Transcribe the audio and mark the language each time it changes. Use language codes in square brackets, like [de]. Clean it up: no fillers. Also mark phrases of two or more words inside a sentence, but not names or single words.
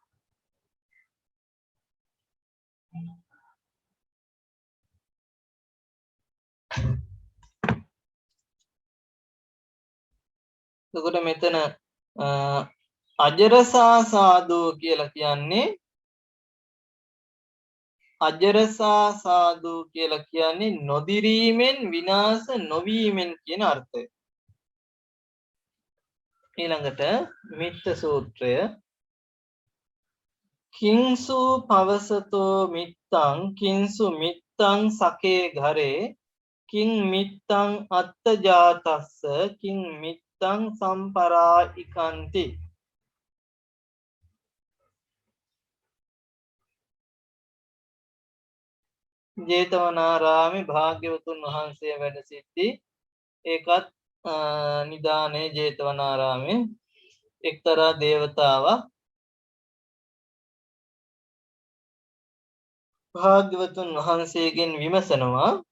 [si] එතකොට මෙතන [pi] අජරසා සාදු [si] කියලා කියන්නේ [pi] අජරසා සාදු [si] කියලා කියන්නේ නොදිරීමෙන් විනාශ නොවීමෙන් කියන අර්ථය. ඊළඟට මිත්ත සූත්‍රය [pi] කිංසු පවසතෝ මිත්තං කිංසු මිත්තං සකේ ඝරේ කිං මිත්තං අත්තජාතස්ස කිං මිත්තං සම්පරායිකන්ති. [si] ජේතවනාරාමේ භාග්‍යවතුන් වහන්සේ වැඩ සිටි ඒකත් නිදානේ ජේතවනාරාමේ එක්තරා දේවතාවක් භාග්‍යවතුන් වහන්සේගෙන් විමසනවා